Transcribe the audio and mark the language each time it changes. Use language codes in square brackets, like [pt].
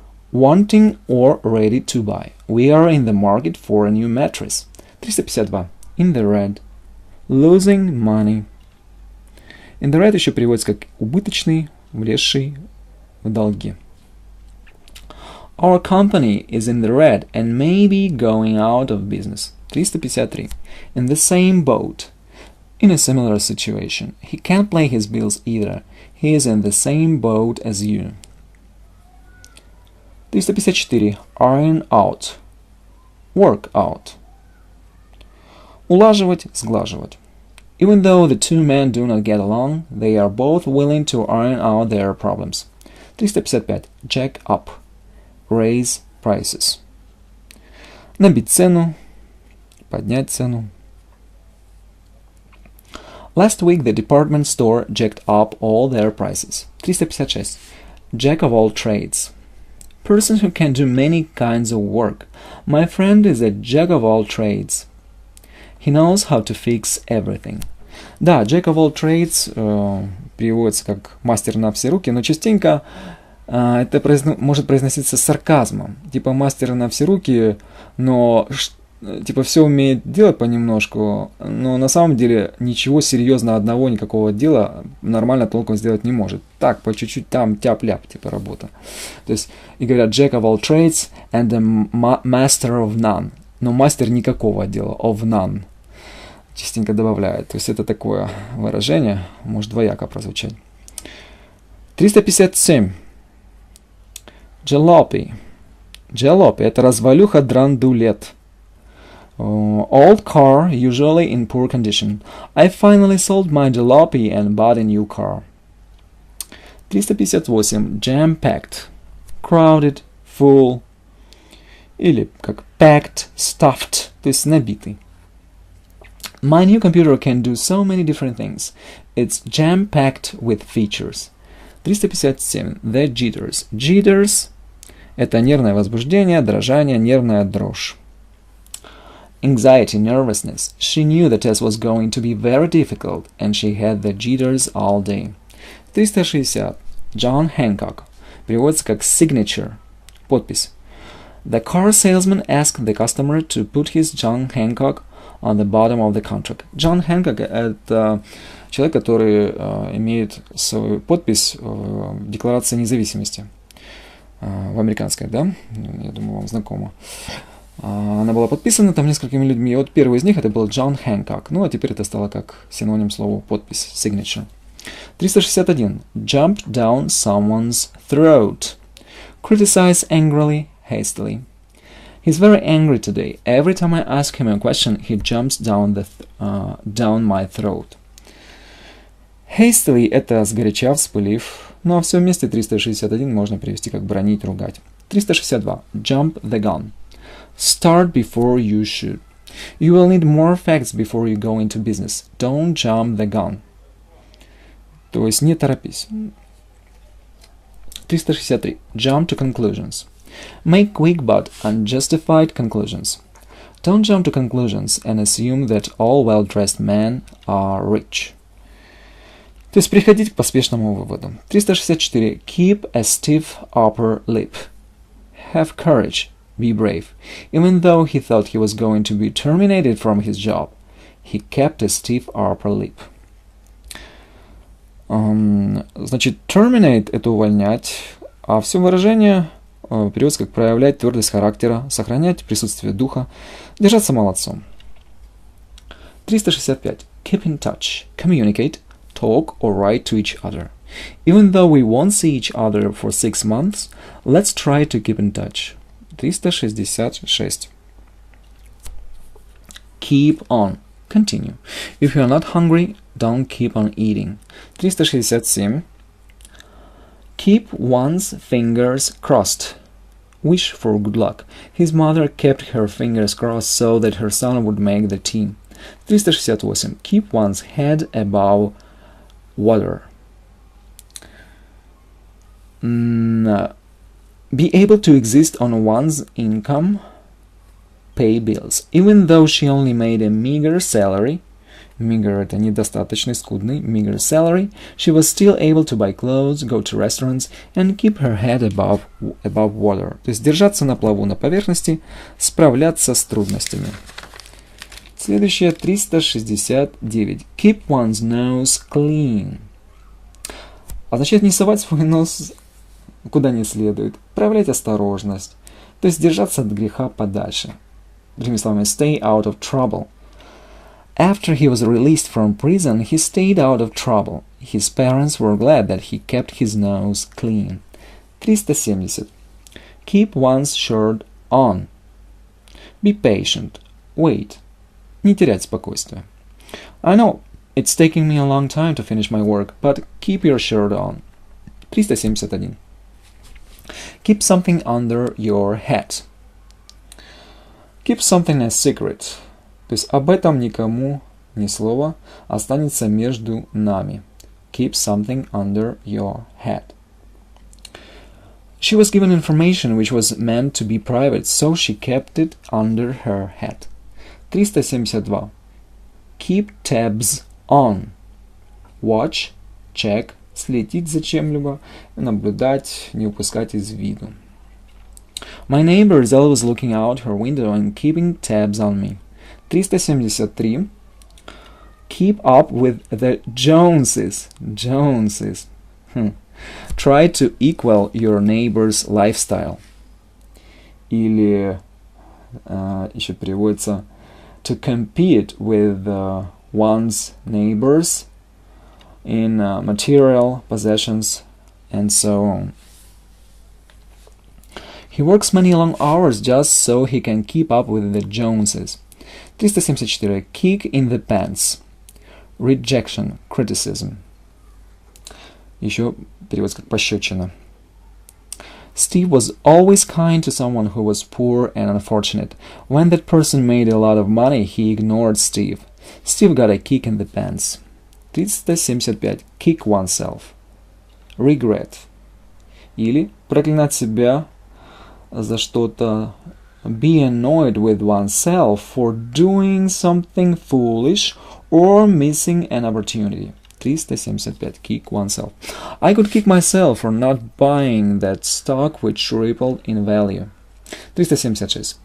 [en] Wanting or ready to buy. We are in the market for a new mattress. 352. In the red. Losing money. In the red [ru] еще переводится как убыточный, влезший в долги. [en] Our company is in the red and may be going out of business. 353. In the same boat. In a similar situation. He can't pay his bills either. He is in the same boat as you. 354. Iron out. Work out. [ru] Улаживать, сглаживать. [en] Even though the two men do not get along, they are both willing to iron out their problems. 355. Jack up. Raise prices. [ru] Набить цену, поднять цену. [en] Last week the department store jacked up all their prices. 356. Jack of all trades. Person who can do many kinds of work. My friend is a jack of all trades. He knows how to fix everything. [ru] Да, [en] jack of all trades [ru] переводится как мастер на все руки, но частенько это может произноситься с сарказмом. Типа мастер на все руки, но типа все умеет делать понемножку, но на самом деле ничего серьезно одного, никакого дела нормально толком сделать не может. Так, по чуть-чуть там тяп-ляп, типа работа. То есть, и говорят [en] jack of all trades and the master of none. [ru] Но мастер никакого дела, [en] of none. [ru] Частенько добавляют. То есть это такое выражение, может двояко прозвучать. [en] 357. Jalopy. [ru] Jalopy – это развалюха, драндулет. [en] Old car, usually in poor condition. I finally sold my jalopy and bought a new car. 358. Jam-packed. Crowded, full. [ru] Или как [en] packed, stuffed, [ru] то есть набитый. [en] My new computer can do so many different things. It's jam-packed with features. 357. The jitters. [ru] Jitters – это нервное возбуждение, дрожание, нервная дрожь. [en] Anxiety, nervousness. She knew the test was going to be very difficult, and she had the jitters all day. 360. John Hancock. [ru] Переводится как signature. Подпись. [en] The car salesman asked the customer to put his John Hancock on the bottom of the contract. [ru] John Hancock – это человек, который имеет свою подпись в Декларации независимости. В американской, да? Я думаю, вам знакомо. Она была подписана там несколькими людьми. И вот первый из них это был Джон Хэнкок. Ну, а теперь это стало как синоним слова подпись, signature. [en] 361. Jump down someone's throat. Criticize angrily, hastily. He's very angry today. Every time I ask him a question, he jumps down my throat. [ru] Hastily – это сгоряча, вспылив. Ну, а все вместе 361 можно перевести как бронить, ругать. [en] 362. Jump the gun. Start before you should. You will need more facts before you go into business. Don't jump the gun. [ru] То есть не торопись. [en] 363. Jump to conclusions. Make quick but unjustified conclusions. Don't jump to conclusions and assume that all well-dressed men are rich. [ru] То есть приходить к поспешному выводу. [en] 364. Keep a stiff upper lip. Have courage. Be brave. Even though he thought he was going to be terminated from his job, he kept a stiff upper lip. [ru] Значит, terminate — это увольнять, а все выражение переводится как проявлять твердость характера, сохранять присутствие духа, держаться молодцом. [en] 365. Keep in touch, communicate, talk or write to each other. Even though we won't see each other for 6 months, let's try to keep in touch. 366. Keep on, continue. If you are not hungry, don't keep on eating. 367. Keep one's fingers crossed. Wish for good luck. His mother kept her fingers crossed so that her son would make the team. 368. Keep one's head above water. Be able to exist on one's income, pay bills. Even though she only made a meager salary, meager — [ru] это недостаточный, скудный, [en] meager salary, she was still able to buy clothes, go to restaurants, and keep her head above water. [ru] То есть держаться на плаву, на поверхности, справляться с трудностями. Следующее, 369. Keep one's nose clean. Означает не совать свой нос куда не следует, проявлять осторожность, то есть держаться от греха подальше. Другими словами, [en] stay out of trouble. After he was released from prison, he stayed out of trouble. His parents were glad that he kept his nose clean. 370. Keep one's shirt on. Be patient. Wait. [ru] Не терять спокойствие. [en] I know it's taking me a long time to finish my work, but keep your shirt on. 371. Keep something under your hat. Keep something a secret. [ru] То есть об этом никому ни слова, останется между нами. [en] Keep something under your hat. She was given information which was meant to be private, so she kept it under her hat. 372. Keep tabs on. Watch, check, [ru] следить за чем-либо, наблюдать, не упускать из виду. [en] My neighbor is always looking out her window and keeping tabs on me. 373. Keep up with the Joneses. Joneses. Try to equal your neighbor's lifestyle. [ru] Или еще переводится [en] to compete with one's neighbors in material possessions and so on. He works many long hours just so he can keep up with the Joneses. 374. Kick in the pants. Rejection, criticism. [ru] Еще переводится как пощечина. [en] Steve was always kind to someone who was poor and unfortunate. When that person made a lot of money, he ignored Steve. Steve got a kick in the pants. 375. Kick oneself. Regret. [ru] Или проклинать себя за что-то. [en] Be annoyed with oneself for doing something foolish or missing an opportunity. 375. Kick oneself. I could kick myself for not buying that stock which tripled in value. 376.